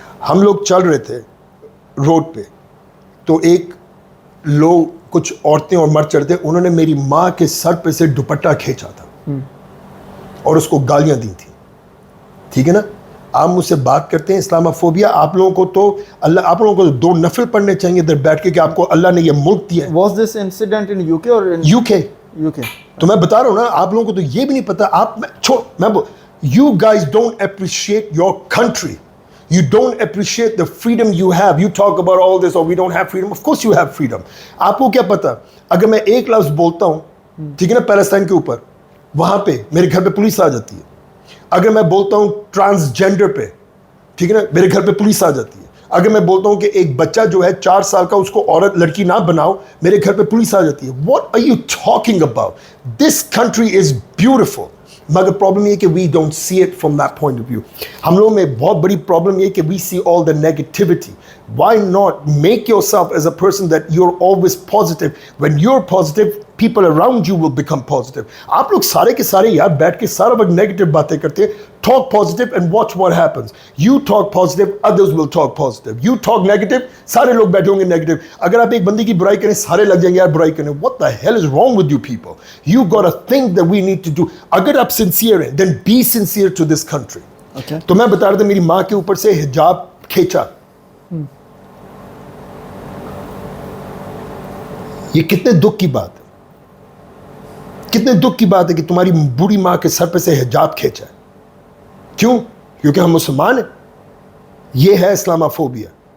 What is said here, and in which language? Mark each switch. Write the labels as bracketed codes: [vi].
[ur] ہم لوگ چل رہے تھے روڈ پہ تو ایک لوگ کچھ عورتیں اور مرد چڑھتے, انہوں نے میری ماں کے سر پہ سے دوپٹہ کھینچا تھا اور اس کو گالیاں دی تھیں, ٹھیک ہے نا. آپ مجھ سے بات کرتے ہیں اسلاموفوبیا. آپ لوگوں کو تو آپ لوگوں کو 2 نفل پڑھنے چاہیے ادھر بیٹھ کے کہ آپ کو اللہ نے یہ ملک دیا ہے. [en] Was this incident in UK or in UK? [ur] تو میں بتا رہا ہوں نا, آپ لوگوں کو تو یہ بھی نہیں پتا. آپ [en] you guys don't appreciate your country. You don't appreciate the freedom you have. You talk about all this, or we don't have freedom. Of course you have freedom. [ur] آپ کو کیا پتا, اگر میں ایک لفظ بولتا ہوں, ٹھیک ہے نا, پیلسٹائن کے اوپر, وہاں پہ میرے گھر پہ پولیس آ جاتی ہے. اگر میں بولتا ہوں ٹرانسجینڈر پہ, ٹھیک ہے نا, میرے گھر پہ پولیس آ جاتی ہے. اگر میں بولتا ہوں کہ ایک بچہ جو ہے 4 سال کا اس کو عورت لڑکی نہ بناؤ, میرے گھر پہ پولیس آ جاتی ہے. [en] What are you talking about? This country is beautiful. [ur] مگر پرابلم یہ کہ [en] we don't see it from that point of view. [ur] ہم لوگوں میں بہت بڑی پرابلم یہ کہ [en] we see all the negativity. Why not make yourself as a person that you're always positive? When you're positive, people around you will become positive. [ur] آپ لوگ سارے کے سارے یار بیٹھ کے سارا وقت نیگیٹو باتیں کرتے ہیں. [en] Talk positive and watch what happens. You talk positive, others will talk positive. You talk negative, [ur] سارے لوگ بیٹھے ہوں گے نیگیٹو. اگر آپ ایک بندے کی برائی کریں سارے لگ جائیں گے یار برائی کریں. [en] What the hell is wrong with you people? You got to think that we need to do. [ur] اگر آپ [en] sincere ہیں then be sincere to this country. Okay. [ur] تو میں بتا رہا تھا میری ماں کے اوپر سے حجاب کھینچا. یہ کتنے دکھ کی بات ہے, کتنے دکھ کی بات ہے کہ تمہاری بوڑھی ماں کے سر پہ سے حجاب کھینچا ہے. کیوں؟ کیونکہ ہم مسلمان ہیں. یہ ہے اسلاموفوبیا.